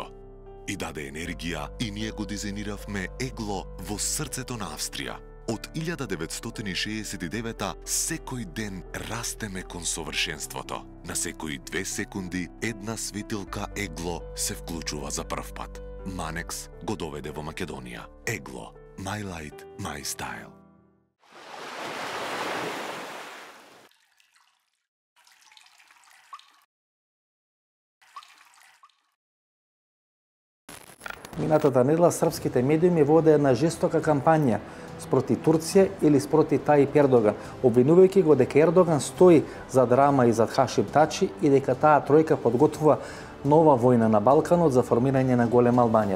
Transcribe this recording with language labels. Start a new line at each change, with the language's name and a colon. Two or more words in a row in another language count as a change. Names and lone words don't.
Macedonian: И даде енергија и ние го дизајниравме егло во срцето на Австрија. Од 1969 секој ден растеме кон совршенството. На секои 2 секунди една светилка егло се вклучува за прв пат. Манекс го доведе во Македонија. Егло.
English: My light, my style.
Macedonian: Минатата недела српските медиуми воде една жестока кампања спроти Турција или спроти Тајип Ердоган, обвинувајќи го дека Ердоган стои за драма и зад Хашим Тачи и дека таа тројка подготвува нова војна на Балканот за формирање на голема Албанија.